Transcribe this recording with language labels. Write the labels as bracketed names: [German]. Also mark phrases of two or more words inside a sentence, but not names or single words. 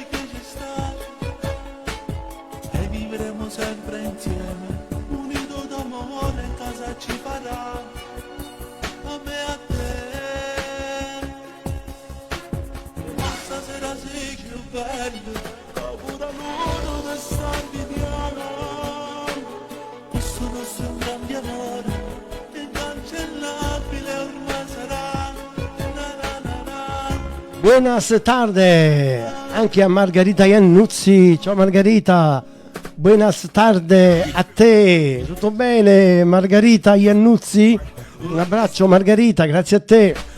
[Italian] E vivremo sempre insieme, unito d'amore in casa ci farà, a me e a te. Ma stasera sei più bello, pure l'uno che sta invidiando. Questo nostro è un grande amore, incancellabile ormai sarà. Na na na na. [Spanish] Buenas tarde [Italian] anche a Margherita Iannuzzi. Ciao Margherita, [Spanish] buenas tarde [Italian] a te. Tutto bene Margherita Iannuzzi? Un abbraccio Margherita, grazie a te.